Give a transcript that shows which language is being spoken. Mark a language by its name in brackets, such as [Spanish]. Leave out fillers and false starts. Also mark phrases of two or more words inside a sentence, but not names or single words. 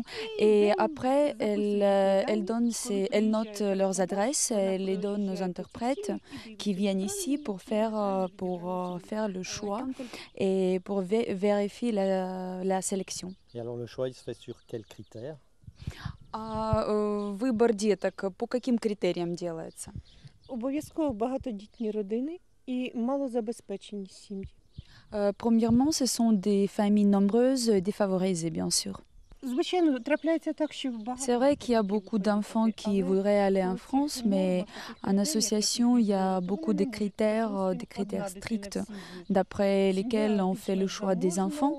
[French] Et après, elles notent leurs adresses, elles les donnent aux interprètes qui viennent ici pour faire le choix et pour vérifier la sélection. Et alors le choix, il se fait sur quels critères? [Russian] Выбор деток по каким критериям делается? [Ukrainian] Обов'язково багатодітні родини і малозабезпечені сім'ї. [French] Premièrement, ce sont des familles nombreuses et défavorisées, bien sûr. C'est vrai qu'il y a beaucoup d'enfants qui voudraient aller en France, mais en association, il y a beaucoup de critères stricts d'après lesquels on fait le choix des enfants.